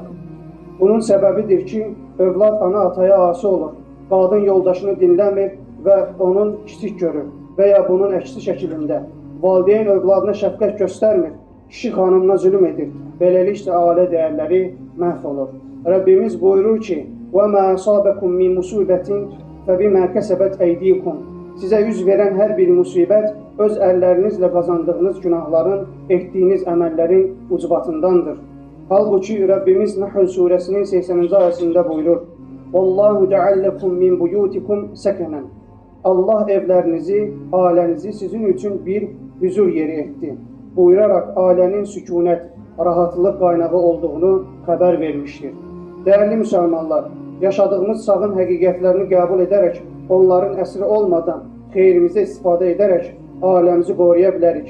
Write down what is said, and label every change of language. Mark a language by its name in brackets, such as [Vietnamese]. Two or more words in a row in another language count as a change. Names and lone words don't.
[Azerbaijani] Bunun səbəbidir ki, övlad ana ataya asi olur, qadın yoldaşını dinləmir və onun kiçik görür və ya bunun əksi şəkilində. Valideyn övladına şəfqət göstərmir, kişi xanımına zülm edir. Beləliklə ailə dəyərləri məhv olur. Rəbbimiz buyurur ki: [Arabic] وَمَا أَصَابَكُم مِّن مُّصِيبَةٍ فَبِمَا كَسَبَتْ أَيْدِيكُم. [Azerbaijani] Sizə üz verən hər bir müsibət öz əllərinizlə qazandığınız günahların, etdiyiniz əməllərin ucbatındandır. Halbuki Rəbbimiz Nahl surəsinin 80-ci ayəsində buyurur: [Arabic] وَاللَّهُ جَعَلَ لَكُم مِّن بُيُوتِكُمْ سَكَنًا. [Azerbaijani] Allah evlərinizi, ailənizi sizin üçün bir hüzur yeri etdi. Buyuraraq ailənin sükunət, rahatlıq qaynağı olduğunu xəbər vermişdir. Dəyərli müsəlmanlar, yaşadığımız çağın həqiqətlərini qəbul edərək, onların əsri olmadan xeyrimizə istifadə edərək ailəmizi qoruya bilərik.